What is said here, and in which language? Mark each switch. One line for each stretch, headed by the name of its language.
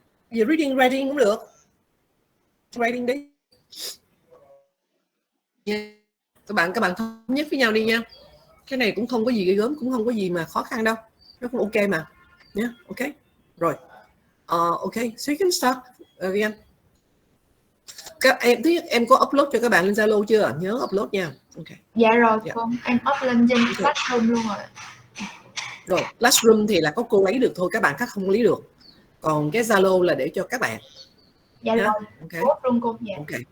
Vietnamese: Giờ reading writing cũng được. Writing đi. Các bạn thống nhất với nhau đi nha. Cái này cũng không có gì ghê gớm, cũng không có gì mà khó khăn đâu, nó cũng ok mà nhé. Ok rồi.
English: Ok, so you can start again.
Vietnamese: Các em thứ nhất em có upload cho các bạn lên Zalo chưa? Nhớ upload nha. Ok. Dạ rồi cô, em up lên trên Classroom luôn rồi. Rồi Classroom thì là có cô lấy được thôi, các bạn khác không lấy được. Còn cái Zalo là để cho các bạn. Dạ rồi, post luôn cô. Dạ.